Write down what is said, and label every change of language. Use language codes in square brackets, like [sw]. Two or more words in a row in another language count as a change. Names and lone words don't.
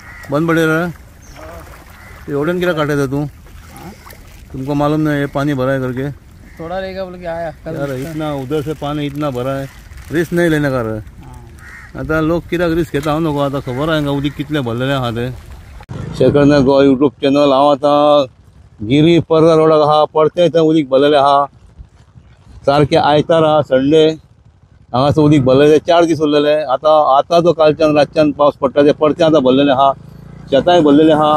[hi] बंद पड़े रहा एवढन क्या काटे तू? तुमको मालूम नहीं ये पानी भरा है करके? थोड़ा रहेगा बोल के आया यार इतना उधर से पानी इतना भरा है, रिस्क नहीं लेने का रहा। [kok] आता लोक कित्याक रिस्क घेता हांव नको, आता खबर आहे का उदीक कितले भरलेले आहा ते। शेखर गोवा यूट्यूब चॅनल हांव आता गिरी पर्रा रोडाक आहा, पडते थंय उदीक भरलेले आहा। सारखे आयतार आहा संडे हांगासर उदीक भरलेले 4 दीस उरलेले। आता जो कालच्यान रातच्यान पावस पडटा ते परते आता भरलेले आहा, शेतांय भरलेले आहा।